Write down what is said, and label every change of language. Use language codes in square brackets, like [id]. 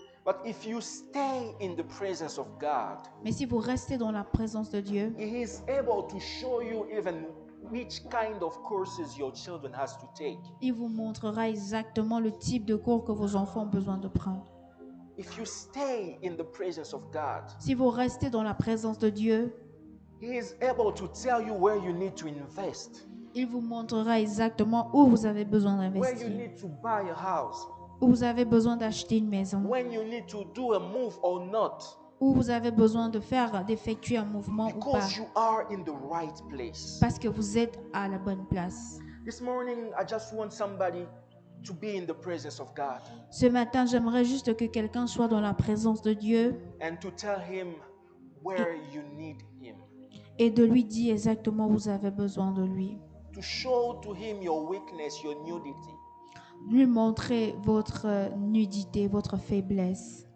[en] But if you stay in the presence of God, [fr] Mais si vous restez dans la présence de Dieu, [en] He is able to show you even which kind of courses your children has to take. [fr] il vous montrera exactement le type de cours que vos enfants ont besoin de prendre. [en] If you stay in the presence of God, [fr] Si vous restez dans la présence de Dieu, [en] He is able to tell you where you need to invest, [fr] il vous montrera exactement où vous avez besoin [en] where you [fr] d'investir, [en] need to buy a house, [fr] où vous avez besoin d'acheter une maison, [en] when you need to do a move or not, [fr] où vous avez besoin d'effectuer un mouvement ou pas, [en] because you are in the right place. [fr] parce que vous êtes à la bonne place. [en] This morning, I just want somebody to be in the presence of God [fr] Ce matin, j'aimerais juste que quelqu'un soit dans la présence de Dieu [en] and to tell Him where you need Him, [fr] et de lui dire exactement où vous avez besoin de lui. [en] to show to Him your weakness, your nudity. [fr] Lui montrer votre nudité, votre faiblesse.